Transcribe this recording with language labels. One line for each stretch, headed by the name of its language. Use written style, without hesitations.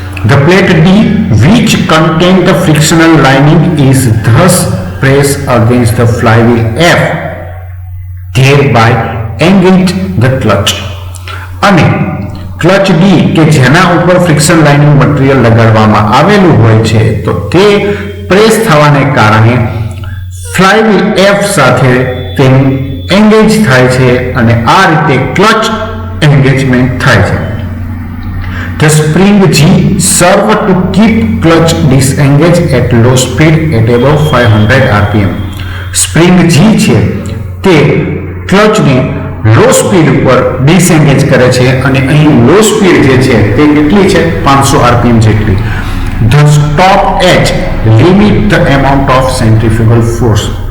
English: The plate D, which contain the frictional lining, is thus pressed against the flywheel F, thereby engage the clutch.
Gujarati: અને clutch D કે જેના ઉપર friction lining material લગાડવામાં આવેલું હોય છે તો તે પ્રેસ થવાને કારણે ફ્લાયવ્હીલ એફ સાથે તેનું એંગેજ થાય છે અને આ રીતે ક્લચ એંગેજમેન્ટ થાય છે.
English: The spring G serve to keep clutch disengaged at low speed at above 500 rpm.
Gujarati: Spring G છે તે ક્લચને લો સ્પીડ ઉપર ડિસએંગેજ કરે છે અને અહીં લો સ્પીડ જે છે તે કેટલી છે 500 rpm જેટલી.
English: The stop edge limit the amount of centrifugal force.